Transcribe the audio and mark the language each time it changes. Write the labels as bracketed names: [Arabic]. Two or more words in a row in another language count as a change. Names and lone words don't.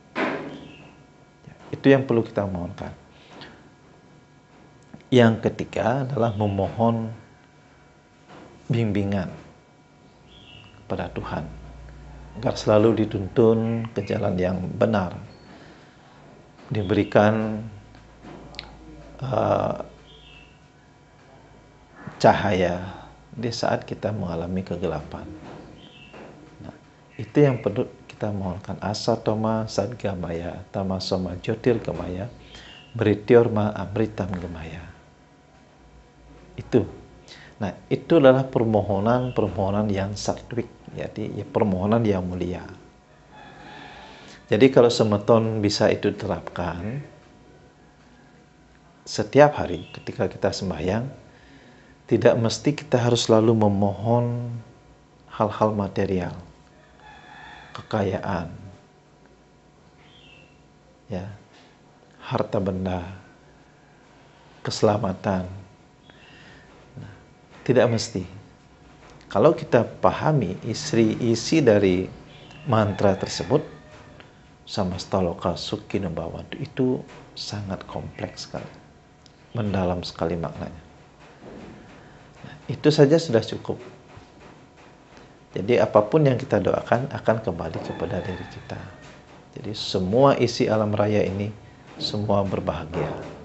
[Indonesian] Itu yang perlu kita mohonkan. Yang ketiga adalah memohon bimbingan kepada Tuhan agar selalu dituntun ke jalan yang benar, diberikan cahaya di saat kita mengalami kegelapan. Nah, itu yang perlu kita mohonkan. [Sanskrit] Asatoma sadgamaya tamasoma jyotirgamaya brityorma amritam gamaya. [Indonesian] Itu. Nah, itu adalah permohonan yang satwik, jadi ya, permohonan yang mulia. Jadi kalau semeton bisa itu terapkan setiap hari ketika kita sembahyang, tidak mesti kita harus selalu memohon hal-hal material, kekayaan, ya, harta benda, keselamatan. Nah, tidak mesti. Kalau kita pahami isi dari mantra tersebut, [Sanskrit] samastaloka sukhino bhavantu, [Indonesian] itu sangat kompleks sekali, mendalam sekali maknanya. Nah, itu saja sudah cukup. Jadi apapun yang kita doakan akan kembali kepada diri kita. Jadi semua isi alam raya ini semua berbahagia.